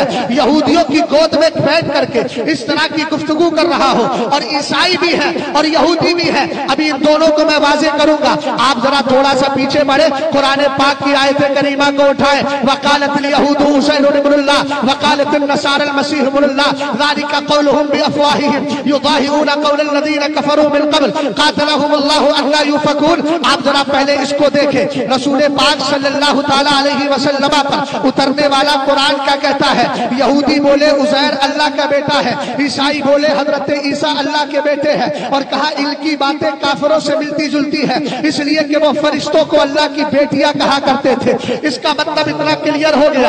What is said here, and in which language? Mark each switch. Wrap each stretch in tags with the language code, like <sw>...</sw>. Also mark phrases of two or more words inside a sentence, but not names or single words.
<hi>यहूदियों की गोद में बैठ करके इस तरह की गुफ्तगू कर रहा हो, और ईसाई भी है और यहूदी भी है। अभी इन दोनों को मैं वाज़े करूंगा, आप जरा थोड़ा सा पीछे बढ़े, कुरान पाक की आयत करीमा को उठाए।</hi> <ar>وقالت اليهود حسين ابن الله وقالت النصارى المسيح ابن الله ذلك قولهم بأفواههم يضاهئون قول الذين كفروا من قبل قاتلهم الله أنى يؤفكون.</ar> <hi>आप जरा पहले इसको देखें। रसूल पाक</hi> <ar>صلى الله تعالى عليه وسلم</ar> <hi>पर उतरने वाला कुरान क्या कहता है? यहूदी बोले उज़ैर अल्लाह का बेटा है, ईसाई बोले हजरत ईसा अल्लाह के बेटे हैं। और कहा इनकी बातें काफिरों से मिलती जुलती है, इसलिए कि वो फरिश्तों को अल्लाह की बेटियां कहा करते थे। इसका मतलब इतना क्लियर हो गया।</hi>